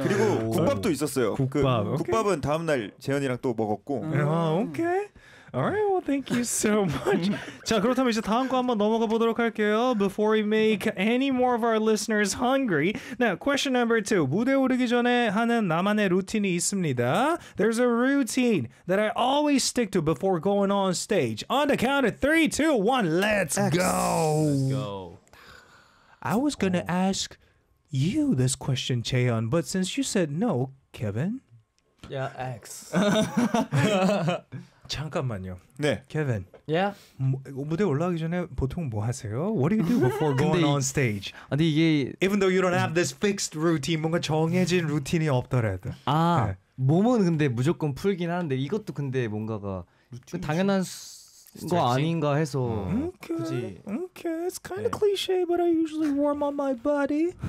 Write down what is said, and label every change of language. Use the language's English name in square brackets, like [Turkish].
[Korean] 맞아. 그리고 국밥도 있었어요. 국밥. 그 국밥은 다음 날 재현이랑 또 먹었고. 아, 오케이. [English] Alright, well, thank you so much. [Korean] 자, 그렇다면 이제 다음 거 한번 넘어가 보도록 할게요. [English] Before we make any more of our listeners hungry. Now, question number two. [Korean] 무대 오르기 전에 하는 나만의 루틴이 있습니다. [English] There's a routine that I always stick to before going on stage. On the count of 3, 2, 1, let's go! Let's go. I was gonna ask you this question, Chaeyeon, but since you said no, Kevin? Yeah, X. [Korean] 잠깐만요. 네. [English] Kevin. Yeah. [Korean] 무대 올라가기 전에 보통 뭐 하세요? [English] What do you do before going on stage? [Korean] 근데 이게 [English] even though you don't have this fixed routine, [Korean] 뭔가 정해진 루틴이 없더라도. 아, 네. 몸은 근데 무조건 풀긴 하는데 이것도 근데 뭔가가 루틴이지? 당연한 거 아닌가 해서 [English] okay. [Korean] 굳이 [English] okay. It's kind of 네. cliche, but I usually warm up my body.